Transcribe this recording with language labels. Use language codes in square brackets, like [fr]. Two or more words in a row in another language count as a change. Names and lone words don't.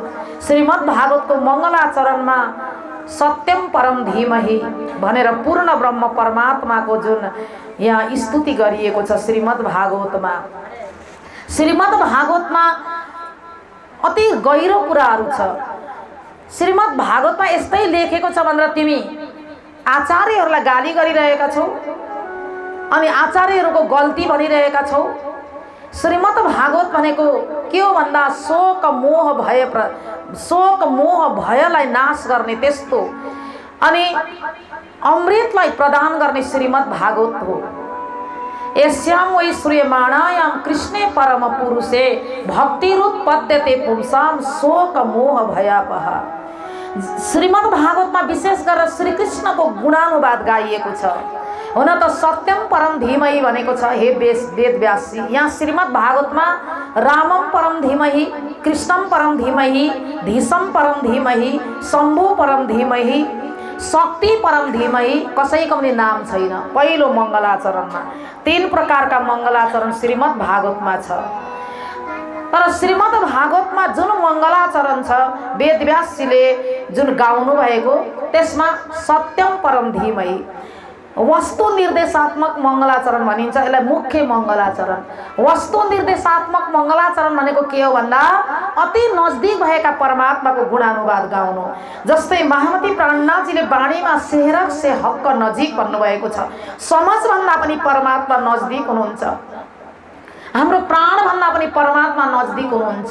[ne] श्रीमद् भागवतको मङ्गलाचरणमा [sa] सत्यम परम धीमहि [ne] भनेर पूर्ण ब्रह्म परमात्माको जुन यहाँ स्तुति गरिएको छ श्रीमद् भागवतमा। श्रीमद् भागवतमा अति गहिरो कुराहरू छ। श्रीमद् भागवतमा यस्तै लेखेको छ भनेर तिमी आचार्यहरूलाई गाली गरिरहेका छौ अनि आचार्यहरूको गल्ती भनिरहेका छौ। श्रीमद् भागवत भनेको के हो भन्दा शोक मोह भयलाई नाश गर्ने त्यस्तो अनि अमृतलाई प्रदान गर्ने श्रीमद् भागवत हो। [sa] यस्याम वै श्रूयमाणायाम कृष्णे परम पुरुषे भक्तिरुत्पद्यते पुंसाम शोक मोह भयापह। [ne] श्रीमद् भागवतमा विशेष गरेर श्री कृष्णको गुणानुवाद गाइएको छ। हुन त [sa] सत्यम परम धीमहि [ne] भनेको छ हे वेदव्यासजी। यहाँ श्रीमद् भागवतमा [sa] रामम परम धीमहि, कृष्णम परम धीमहि, धीशम परम धीमहि, शम्भु परम धीमहि, शक्ति परम धीमहि [ne] कसैको पनि नाम छैन। पहिलो मङ्गलाचरणमा 3 प्रकारका मङ्गलाचरण श्रीमद् भागवतमा छ। तर श्रीमद् भागवतमा जुन मङ्गलाचरण छ वेदव्यासजीले जुन गाउनु भएको त्यसमा [sa] सत्यम परम धीमहि [ne] वस्तु निर्देशात्मक मङ्गलाचरण भनिन्छ। यसलाई मुख्य मङ्गलाचरण। वस्तु निर्देशात्मक मङ्गलाचरण भनेको के हो भन्दा अति नजदिक भएका परमात्माको गुणानुवाद गाउनु। जस्तै महामती प्राणनाथजीले बाणीमा [hi] सेहरक से हक्क नजिक [ne] भन्नुभएको छ। समझभन्दा पनि परमात्मा नजदिक हुनुहुन्छ। हाम्रो प्राणभन्दा पनि परमात्मा नजदिक हुनुहुन्छ।